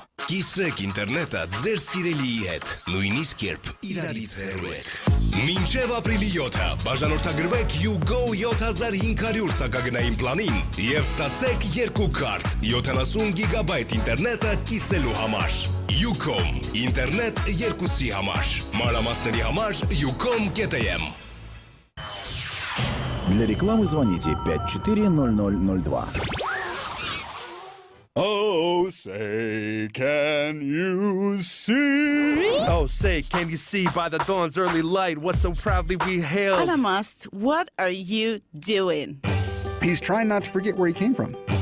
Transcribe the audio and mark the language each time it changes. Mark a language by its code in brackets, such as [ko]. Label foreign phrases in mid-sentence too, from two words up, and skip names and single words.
[hy] Կիսեք ինտերնետը ձեր սիրելիի հետ, նույնիսկ երբ իրարից հեռու եք։ Մինչև ապրիլի 7-ը բաժանորդագրվեք YouGo 7500 սակագնային պլանին եւ ստացեք 2 քարտ 70 գիգաբայթ ինտերնետը կիսելու համար։ Ucom ինտերնետ 2-ի համար։ Մանրամասների համար ucom.am։ [ru] Для рекламы звоните 540002. [en] Oh, say, can you see? Oh, say, can you see by the dawn's early light what so proudly we hailed? Anamast, what are you doing? He's trying not to forget where he came from.